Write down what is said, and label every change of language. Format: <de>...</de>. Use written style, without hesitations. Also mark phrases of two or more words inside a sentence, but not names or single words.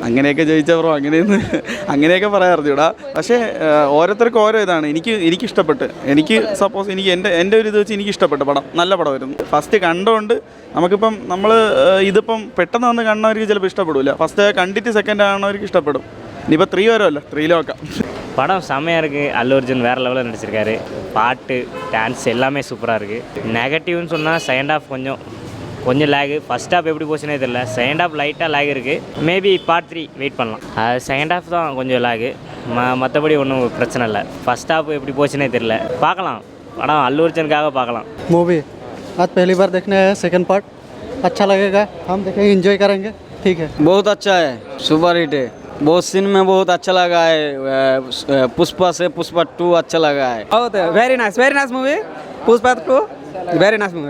<ml>അങ്ങനെയൊക്കെ ചോദിച്ചവരോ അങ്ങനെയൊക്കെ പറയാറുണ്ട്. പക്ഷേ ഓരോരുത്തർക്കും ഓരോ ഇതാണ്. എനിക്ക് ഇഷ്ടപ്പെട്ട്, സപ്പോസ് എൻ്റെ ഒരു ഇത് വെച്ച് എനിക്ക് ഇഷ്ടപ്പെട്ട പടം നല്ല പടമായിരുന്നു. ഫസ്റ്റ് കണ്ടുകൊണ്ട് നമുക്കിപ്പം ഇതിപ്പം പെട്ടെന്ന് വന്ന് കാണുന്നവർക്ക് ചിലപ്പോൾ ഇഷ്ടപ്പെടില്ല. ഫസ്റ്റ് കണ്ടിട്ട് സെക്കൻഡ് കാണുന്നവർക്ക് ഇഷ്ടപ്പെടും. ഇനിയിപ്പോൾ 3 വരുമല്ലോ, 3 നോക്കാം.</ml> <ta>படம் செம்மையாக இருக்குது. அல்லு அர்ஜுன் வேறு லெவலில் நடிச்சிருக்காரு. பாட்டு, டான்ஸ் எல்லாமே சூப்பராக இருக்குது. நெகட்டிவ்னு சொன்னால்</ta> <en>second half</en> <ta>கொஞ்சம் லேகு.</ta> <en>first half</en> <ta>எப்படி போச்சுனே தெரியல.</ta> <en>second half</en> <ta>லைட்டாக லேக் இருக்குது.</ta> <en>maybe part 3 wait</en> <ta>பண்ணலாம். அது</ta> <en>second half</en> <ta>தான் கொஞ்சம் லேகு, மற்றபடி ஒன்றும் பிரச்சனை இல்லை.</ta> <en>first half</en> <ta>எப்படி போச்சுனே தெரியல. பார்க்கலாம், படம் அல்லு அர்ஜுனுக்காக பார்க்கலாம்.</ta> <hi>मूवी आज पहली बार देखने आए,</hi> <en>second part</en> <hi>अच्छा लगेगा, हम देखेंगे, एंजॉय करेंगे. ठीक है, बहुत अच्छा है, सुपर हिट है. बहुत सीन में बहुत अच्छा लगा है. पुष्पा से पुष्पा 2 अच्छा लगा है. बहुत</hi> <en>very nice movie.</en> <hi>पुष्पा 2</hi> <en>very nice movie.</en>